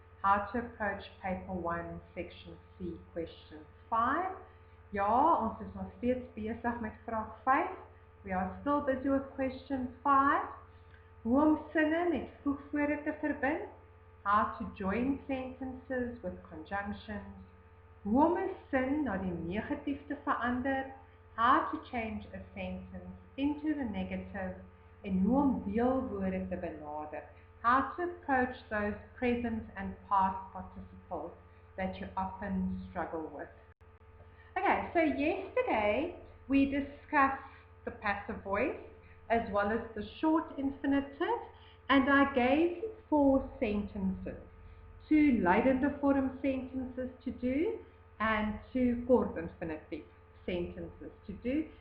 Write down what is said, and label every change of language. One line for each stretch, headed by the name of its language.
English: How to approach paper 1 section C question 5.
Afrikaans: Ja, ons is nog steeds besig met vraag 5.
English: We are still busy with question 5.
Afrikaans: Hoe om sinne met voegwoorde te verbind.
English: How to join sentences with conjunctions.
Afrikaans: Hoe om 'n sin na die negatief te verander.
English: How to change a sentence into the negative.
Afrikaans: En hoe om deelwoorde te benader.
English: How to approach those present and past participles that you often struggle with. Okay, so yesterday we discussed the passive voice as well as the short infinitive, and I gave you 4 sentences, 2
Afrikaans: leidende vorm
English: sentences to do and 2 kort infinitive sentences to do.